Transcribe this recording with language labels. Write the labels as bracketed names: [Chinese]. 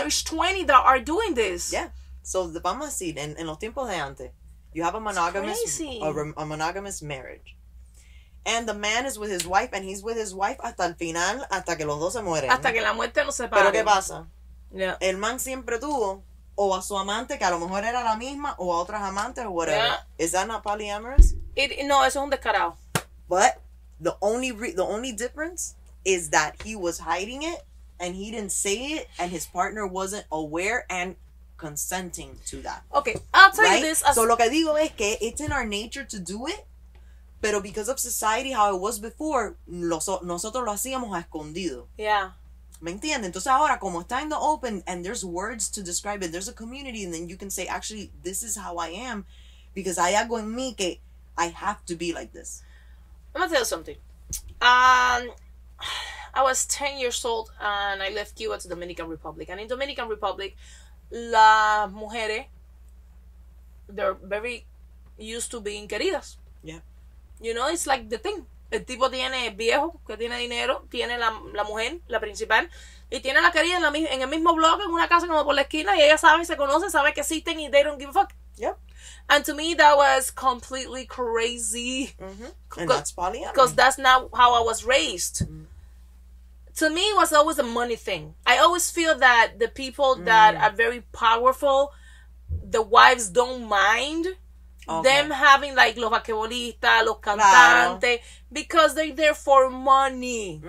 [English] There's 20 that are doing this. [Spanish] Yeah. So vamos a decir, en los tiempos de antes, [English] you have a monogamous marriage. And the man is with his wife, and he's with his wife [Spanish] hasta el final, hasta que los dos se mueren. Hasta que la muerte nos separe. Pero ¿qué pasa? [English] Yeah. [Spanish] El man siempre tuvo o a su amante, que a lo mejor era la misma, o a otras amantes, o whatever. [English] Yeah. Is that not polyamorous? [Spanish] No, eso es un descarado. [English] But the only difference is that he was hiding it, and he didn't say it, and his partner wasn't aware and consenting to that. Okay, I'll tell you this. So [Spanish] lo que digo es que [English] it's in our nature to do it, pero because of society, how it was before, [Spanish] nosotros lo hacíamos a escondido. [English] Yeah. [Spanish] ¿Me entiendes? Entonces ahora, como está [English] in the open, and there's words to describe it, there's a community, and then you can say, actually, this is how I am, because [Spanish] hay algo en mí que [English] I have to be like this. I'm gonna tell you something. I was 10 years old and I left Cuba to Dominican Republic. And in Dominican Republic, [Spanish] las mujeres, [English] they're very used to being queridas. Yeah. You know, it's like the thing. [Spanish] El tipo tiene viejo, que tiene dinero, tiene la mujer, la principal, y tiene la querida en el mismo bloque, en una casa como por la esquina, y ella sabe, se conoce, sabe que existen y [English] they don't give a fuck. Yep. And to me, that was completely crazy. And that's polyamory. Because that's not how I was raised. To me, it was always a money thing. I always feel that the people that are very powerful, the wives don't mind them having like [Spanish] los basquetbolistas, los cantantes, [English] because they're there for money.